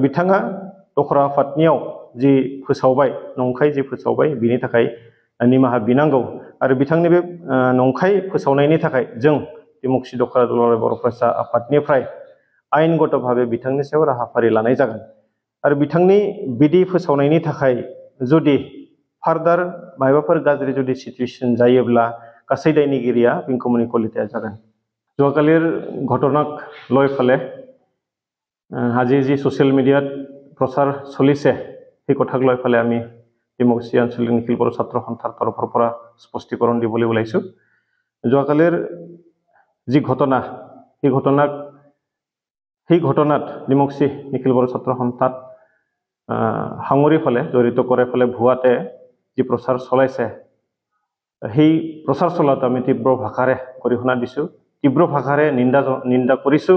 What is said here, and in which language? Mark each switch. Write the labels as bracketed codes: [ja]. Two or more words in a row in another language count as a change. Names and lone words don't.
[brx] बिथाङा दखरा आफादनियाव जि फोसावबाय नंखाय जि फोसावबाय बिनि थाखाय निमाहा बिनांगौ आरो बिथांनि बे नंखाय फोसावनायनि थाखाय जों डेमक्रेसि दखरा दुलाराय बर' फरायसा आफादनिफ्राय आयेनगत भाबे बिथांनि सायाव राहाफारि लानाय जागोन आरो बिथांनि बिदि फोसावनायनि थाखाय जुदि फार्दार माबाफोर गाज्रि जुदि सिचुएसन जायोब्ला गासै दायनिगिरिया पिंकुमणि कलिताया जागोन। [as] যোৱাকালিৰ ঘটনাক লৈ ফালে আজি যি [en] social media [as] প্ৰচাৰ চলিছে সেই কথাক লৈ ফালে আমি ডেমক্ৰেচি আঞ্চলিক নিখিল বড়ো ছাত্ৰ সন্থাৰ তৰফৰ পৰা স্পষ্টীকৰণ দিবলৈ ওলাইছোঁ। যোৱাকালিৰ যি ঘটনা সেই ঘটনাত ডেমক্ৰেচি নিখিল বড়ো ছাত্ৰ সন্থাত সাঙুৰি ফালে জড়িত কৰে ফালে ভুৱাতে যি প্ৰচাৰ চলাইছে সেই প্ৰচাৰ চলাত আমি তীব্ৰ ভাষাৰে গৰিহণা দিছোঁ, তীব্ৰ ভাষাৰে নিন্দা কৰিছোঁ।